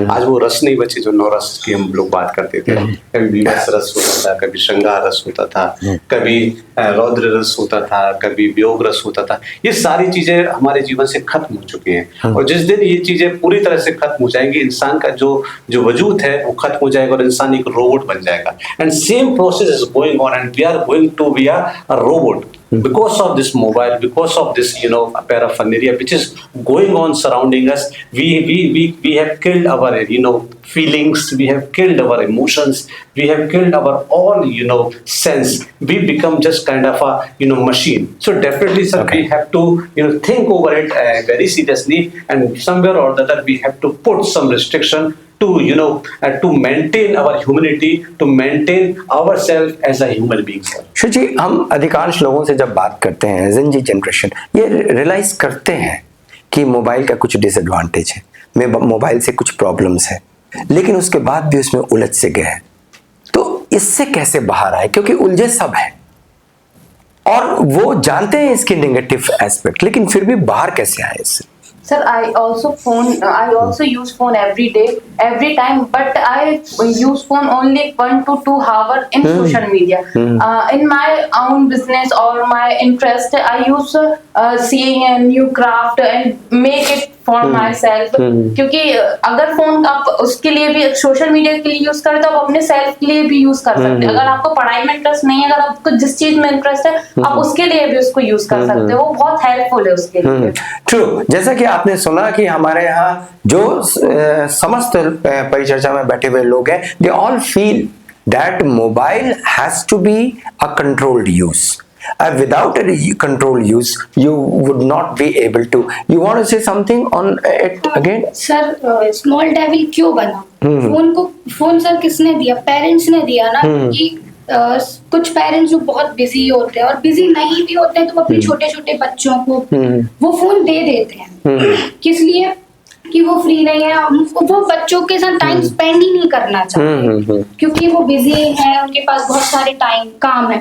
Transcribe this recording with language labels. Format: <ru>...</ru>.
<hi>आज वो रस नहीं बचे जो 9 रस की हम लोग बात करते थे। कभी विलास रस होता था, कभी श्रृंगार रस होता था, कभी रौद्र रस होता था, कभी वियोग रस होता था। ये सारी चीजें हमारे जीवन से खत्म हो चुकी हैं, और जिस दिन ये चीजें पूरी तरह से खत्म हो जाएंगी, इंसान का जो वजूद है वो खत्म हो जाएगा और इंसान एक रोबोट बन जाएगा।</hi> <en>And same process is going on, and we are going to be a robot because of this mobile, because of this paraphernalia which is going on surrounding us. We have killed our feelings, we have killed our emotions, we have killed our all sense. We become just kind of a machine. So definitely sir, we have to think over it very seriously, and somewhere or the other we have to put some restriction to maintain our humanity, to maintain ourselves as a human being.</en> <hi>Shri जी, हम अधिकांश लोगों से जब बात करते हैं, Gen Z generation ये realise करते हैं कि मोबाइल का कुछ डिसएडवांटेज है, मोबाइल से कुछ प्रॉब्लम्स है, लेकिन उसके बाद भी उसमें उलझ से गए हैं। तो इससे कैसे बाहर आए? क्योंकि उलझे सब हैं और वो जानते हैं इसके नेगेटिव एस्पेक्ट, लेकिन फिर भी बाहर कैसे आए इससे?</hi> <en>Sir, I also use phone every day, every time, but I use phone only 1 to 2 hours in social media. In my own business or my interest, I use seeing a new craft and make it for myself,</en> <hi>क्योंकि अगर phone आप उसके लिए भी social media के लिए use करें तो आप अपने सेल्फ के लिए भी यूज कर सकते हैं। अगर आपको पढ़ाई में इंटरेस्ट नहीं है, अगर आपको जिस चीज में इंटरेस्ट है आप उसके लिए भी उसको यूज कर सकते हो, वो बहुत हेल्पफुल है उसके लिए। ट्रू, जैसा कि आपने सुना कि हमारे यहाँ जो समस्त परिचर्चा में बैठे हुए लोग हैं,</hi> <en>They all feel that mobile has to be a controlled use. Without a control use, you would not be able to. You want to say something on it again?</en> <hi>Sir small devil क्यों बना? Phone sir किसने दिया? Parents ने दिया ना। कि कुछ parents जो बहुत बिजी होते हैं और बिजी नहीं भी होते हैं तो वो अपने छोटे छोटे बच्चों को वो फोन दे देते हैं। किस लिए? कि वो फ्री नहीं है, वो बच्चों के साथ टाइम स्पेंड ही नहीं करना चाहते क्योंकि वो बिजी हैं, उनके पास बहुत सारे काम है।</hi>